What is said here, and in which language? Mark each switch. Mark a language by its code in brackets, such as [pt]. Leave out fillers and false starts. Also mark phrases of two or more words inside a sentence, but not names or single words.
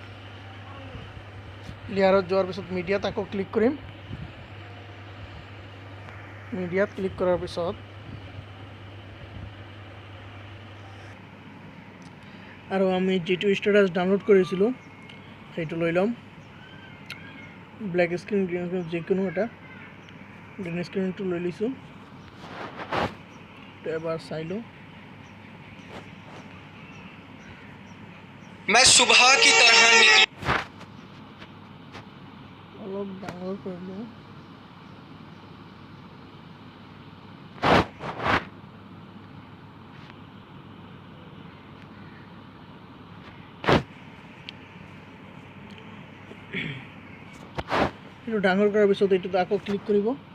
[as] লেয়াৰত যোৱাৰ পিছত মিডিয়াত আকৌ ক্লিক কৰিম মিডিয়াত ক্লিক কৰাৰ পিছত আৰু আমি যিটো [en] status download [as] কৰিছিলোঁ সেইটো লৈ ল'ম [en] black screen green screen [as] যিকোনো এটা গ্ৰীণ স্ক্ৰীনটো লৈ লৈছোঁ এবাৰ চাই লওঁ [hi] मैं सुबह की तरह निकलूं [as] অলপ ডাঙৰ কৰিলোঁ। এইটো ডাঙৰ কৰাৰ পিছত এইটোত আকৌ ক্লিক কৰিব।